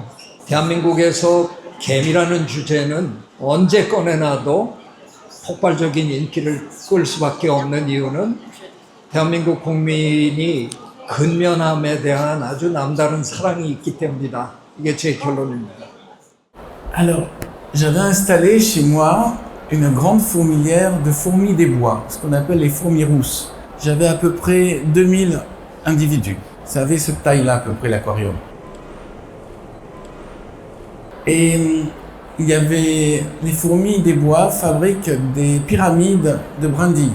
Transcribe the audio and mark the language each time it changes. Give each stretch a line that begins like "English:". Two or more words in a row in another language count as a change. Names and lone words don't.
Korean: 대한민국에서 개미라는 주제는 언제 꺼내놔도 폭발적인 인기를 끌 수밖에 없는 이유는 대한민국 국민이 근면함에 대한 아주 남다른 사랑이 있기 때문이다. 이게 제 결론입니다.
French: Alors, j'avais installé chez moi une grande fourmilière de fourmis des bois, ce qu'on appelle les fourmis rousses. J'avais à peu près 2000 individus. Ça avait cette taille-là à peu près l'aquarium. Et il y avait les fourmis des bois fabriquent des pyramides de brindilles.